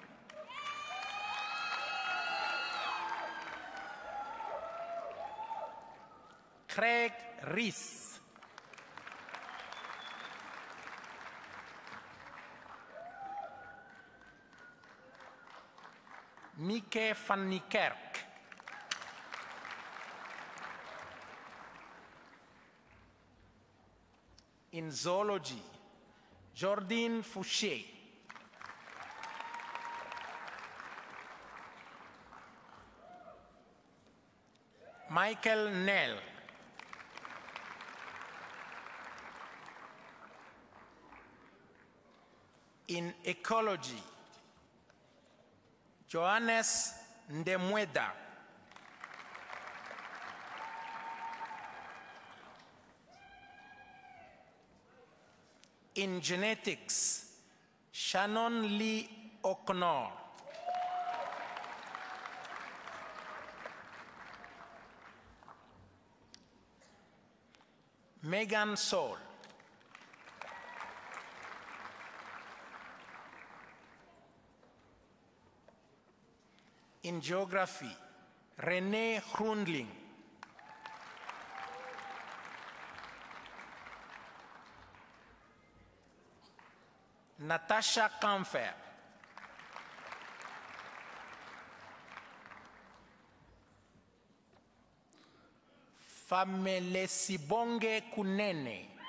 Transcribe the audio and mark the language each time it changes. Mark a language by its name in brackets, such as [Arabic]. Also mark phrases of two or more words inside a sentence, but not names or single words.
[English] Craig Rees. Mieke van Niekerk. In zoology, Jordine Fouché. Michael Nell. In ecology, Johannes Ndemweda. In genetics, Shannon Lee O'Connor. Megan Saul. In geography, René Groenling. Natasha Kamfer. Famelesibonge Kunene.